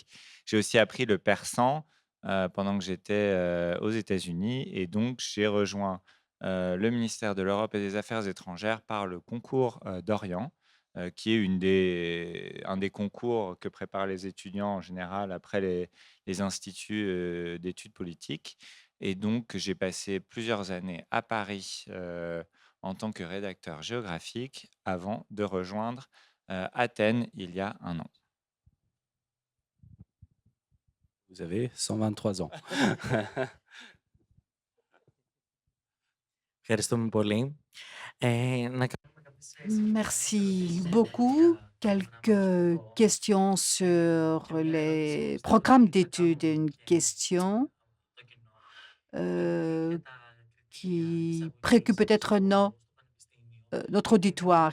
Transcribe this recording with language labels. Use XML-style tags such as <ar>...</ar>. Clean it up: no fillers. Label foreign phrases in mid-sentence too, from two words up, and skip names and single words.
<fr>J'ai aussi appris le persan pendant que j'étais aux États-Unis, et donc j'ai rejoint le ministère de l'Europe et des Affaires étrangères par le concours d'Orient, qui est un des concours que préparent les étudiants en général après les instituts d'études politiques. Et donc, j'ai passé plusieurs années à Paris en tant que rédacteur géographique avant de rejoindre Athènes il y a un an. Vous avez 123 ans.</fr> <el>Ευχαριστούμε πολύ. Να κάνουμε</el> <fr>Merci beaucoup. Quelques questions sur les programmes d'études. Une question euh, qui préoccupe peut-être notre auditoire.</fr>